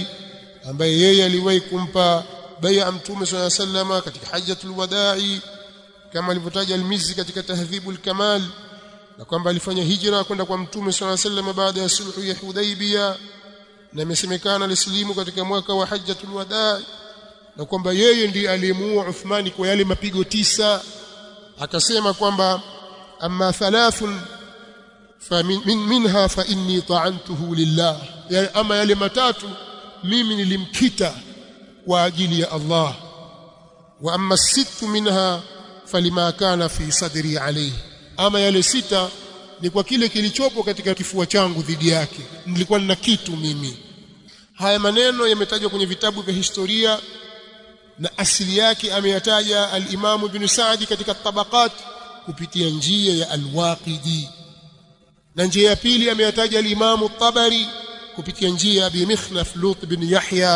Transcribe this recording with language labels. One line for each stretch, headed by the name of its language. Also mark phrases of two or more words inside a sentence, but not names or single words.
Swahili: ambaye yeye aliwahi kumpa bai'a Mtume
Arabic: صلى الله عليه وسلم
Swahili: katika
Arabic: حجة الوداع,
Swahili: kama alivyotaja al-Mizzi katika Tahdhibul Kamal, na kwamba alifanya hijra kwenda kwa Mtume
Arabic: صلى الله عليه وسلم
Swahili: baada ya sulhu ya Hudaybiyah, na imesemekana alislimu katika mwaka wa
Arabic: حجة الوداع,
Swahili: na kwamba yeye ndiye aliyemuua Uthmani kwa yale mapigo 9. Akasema kwamba
Arabic: أما ثلاث فمنها فإني طعنته لله,
Swahili: yani ama yale matatu mimi nilimkita kwa ajili ya Allah,
Arabic: وأما 6 منها فلما كان في صدري عليه,
Swahili: ama yale 6 ni kwa kile kilichopo katika kifua changu dhidi yake, nilikuwa nina kitu mimi. Haya maneno yametajwa kwenye vitabu vya historia, na asili yake ameyataja al-Imam Ibn Sa'di katika Tabaqat kupitia njia ya al-Waqidi, na njia ya pili ameyataja al-Imam at-Tabari kupitia njia ya Abi Mikhnaf Lut bin Yahya.